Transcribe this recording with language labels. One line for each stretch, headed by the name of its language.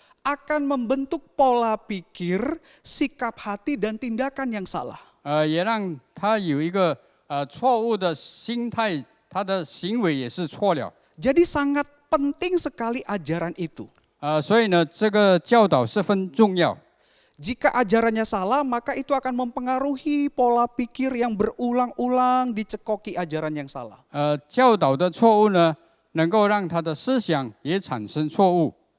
Indonesian: Akan membentuk pola pikir, sikap hati dan tindakan yang salah.
Chinese: 也让他有一个错误的心态，他的行为也是错了。
Indonesian: Jadi sangat penting sekali ajaran itu.
Chinese: 所以呢，这个教导十分重要。
Indonesian: Jika ajarannya salah, maka itu akan mempengaruhi pola pikir yang berulang-ulang dicekoki ajaran yang salah.
Chinese: 教导的错误呢，能够让他的思想也产生错误。